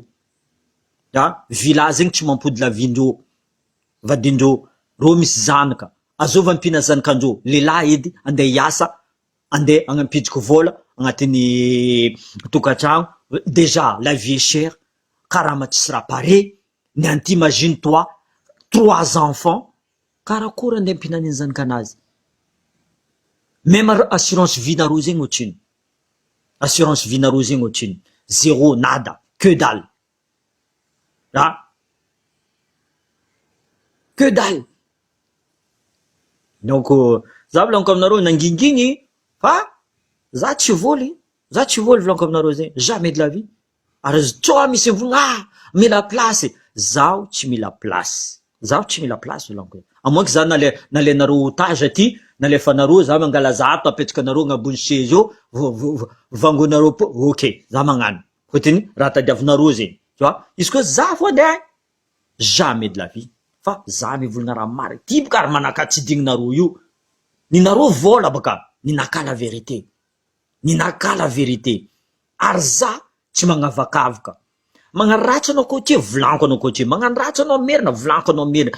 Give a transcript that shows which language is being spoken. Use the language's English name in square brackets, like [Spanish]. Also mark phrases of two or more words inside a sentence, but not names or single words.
[Malagasy] Villa zegny tsy mampody [French] la vie- [Malagasy] ndreo. Vadindreo, reo misy zanaka, azova ampina zanakandreo, lehilahy edy, andeha hiasa, andeha agnampidriky vola agnatin'ny tokantragno. [French] Déjà, la vie est chère, [Malagasy] karaha tsy raha pare, [French] ni t'imagine toi, 3 enfants, [Malagasy] karakory andeha ampina an'iny zanakanazy. [French] Même assurance vie- [Malagasy] nareo zegny ohatrino. [French] Assurance vie- [Malagasy] nareo zegny ohatrino. [French] Zéro, nada, que dalle. Que dalle. Donc, [Malagasy] za volaniko aminareo nangingigny, fa za tsy voly volaniko aminareo zegny, [French] jamais de la vie. [Malagasy] Ary tsoa misy mivolagna, mila place. Zaho tsy mila place volaniko. [French] À moins que [Malagasy] za nalenareo otage aty, nalefanareo za mangala za ato apetraka anareo agnabony chaise eo, vangonareo po, ok, za magnano. Fotiny raha tadiavinareo zegny. [French] Tu vois? [Malagasy] Izy koa za fo andeha, [French] jamais de la vie. [Malagasy] Fa za mivolagna raha marina. Ty boka ary manaka tsy digninareo io. Ninareo vola baka, ninaka [French] la vérité. [Malagasy] Ary za tsy magnavakavaka. Magnaratsy anao koa ty, volaniko anao koa ty. Magnaratsy anao merina, volaniko anao merina.